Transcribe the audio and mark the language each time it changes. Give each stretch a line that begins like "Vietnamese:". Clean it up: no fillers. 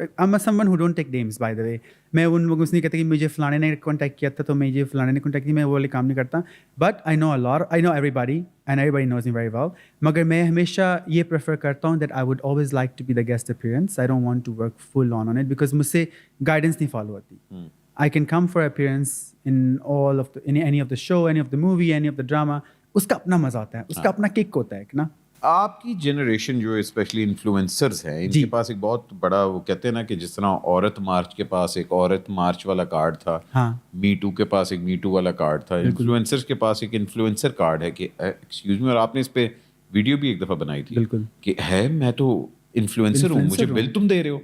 English: Am a someone who don't take names by the way.
Urdu: میں ان لوگوں سے نہیں کہتا کہ مجھے فلانے نے کانٹیکٹ کیا تھا تو میں یہ فلانے نے کانٹیکٹ کیا, میں وہ والے کام نہیں کرتا.
English: But I know a lot, I know everybody and everybody knows me very well.
Urdu: مگر میں ہمیشہ یہ پریفر کرتا ہوں
English: That I would always like to be the guest appearance. I don't want to work full on it because
Urdu: مجھ سے guidance نہیں follow ہوتی.
English: I can come for appearance in all of any of the show, any of the movie, any of the drama.
Urdu: اس کا اپنا مزہ ہوتا ہے, اس کا اپنا کک ہوتا ہے نا. آپ کی جنریشن جو اسپیشلی انفلوئنسرز ہیں, ان کے پاس ایک بہت بڑا, وہ کہتے ہیں نا کہ جس طرح عورت مارچ کے پاس ایک عورت مارچ والا کارڈ تھا, می ٹو کے پاس ایک می ٹو والا کارڈ تھا, انفلوئنسرز کے پاس ایک انفلوئنسر کارڈ ہے کہ
English: Excuse me.
Urdu: اور آپ نے اس پہ ویڈیو بھی ایک دفعہ بنائی تھی کہ ہے میں تو انفلوئنسر ہوں, مجھے بل تم دے رہے ہو.